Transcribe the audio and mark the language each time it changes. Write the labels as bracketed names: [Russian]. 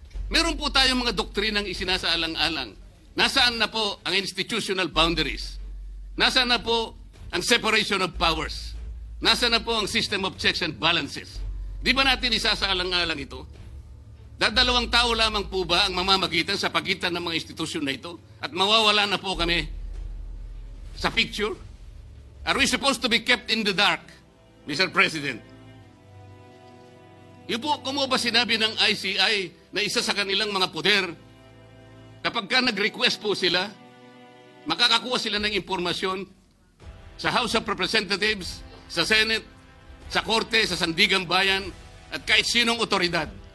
[Filipino] Meron po tayong mga doktrinang isinasaalang-alang. Nasaan na po ang institutional boundaries? Nasaan na po ang separation of powers? Nasaan na po ang system of checks and balances? Di ba natin isasaalang-alang ito? Dadalawang tao lamang po ba ang mamamagitan sa pagitan ng mga institusyon na ito? At mawawala na po kami sa picture? [English] Are we supposed to be kept in the dark, Mr. President? [Filipino] Yung po, kung ba sinabi ng ICI na isa sa kanilang mga poder, kapag ka nag-request po sila, makakakuha sila ng impormasyon sa House of Representatives, sa Senate, sa korte, sa Sandigan Bayan, at kahit sinong otoridad.